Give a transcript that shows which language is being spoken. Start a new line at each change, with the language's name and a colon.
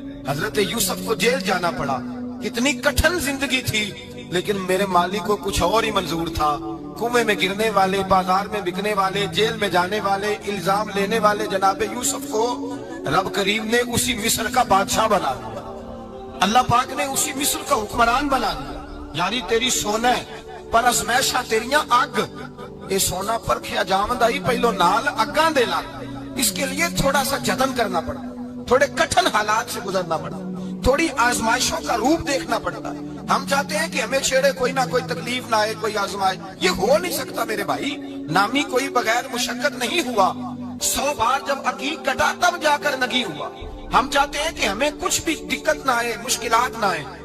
Urdu: حضرت یوسف کو جیل جانا پڑا, کتنی کٹھن زندگی تھی, لیکن میرے مالک کو کچھ اور ہی منظور تھا. کنویں میں گرنے والے, بازار میں بکنے والے, جیل میں جانے والے, الزام لینے والے جناب یوسف کو رب کریم نے اسی مصر کا بادشاہ بنا دیا. اللہ پاک نے اسی مصر کا حکمران بنا دیا.
Punjabi: یاری تیری سونا ہے پر ازمیشاں تیریاں اگ, اے سونا پرکھیا جامد آئی پہلو نال اگاں دے لا.
Urdu: اس کے لیے تھوڑا سا جتن کرنا پڑا, تھوڑے کٹھن حالات سے گزرنا پڑا, تھوڑی آزمائشوں کا روپ دیکھنا پڑتا. ہم چاہتے ہیں کہ ہمیں چھیڑے کوئی نہ کوئی تکلیف نہ آئے, کوئی آزمائے. یہ ہو نہیں سکتا میرے بھائی. نامی کوئی بغیر مشقت نہیں ہوا. 100 بار جب عقیق کٹا تب جا کر نگی ہوا. ہم چاہتے ہیں کہ ہمیں کچھ بھی دقت نہ آئے, مشکلات نہ آئے.